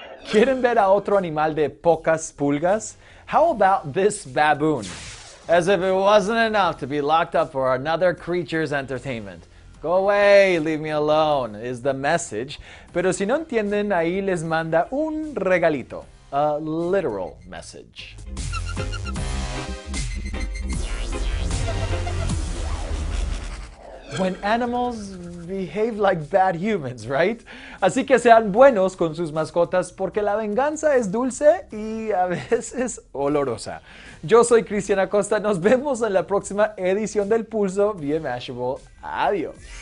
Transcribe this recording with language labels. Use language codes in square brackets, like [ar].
[es] ¿Quieren ver a otro animal de pocas pulgas? [en] How about this baboon? As if it wasn't enough to be locked up for another creature's entertainment. Go away, leave me alone, is the message. [es] Pero si no entienden, ahí les manda un regalito. [en] A literal message. When animals behave like bad humans, right? [es] Así que sean buenos con sus mascotas porque la venganza es dulce y a veces olorosa. Yo soy Cristian Acosta, nos vemos en la próxima edición del Pulso vía Mashable. Adiós.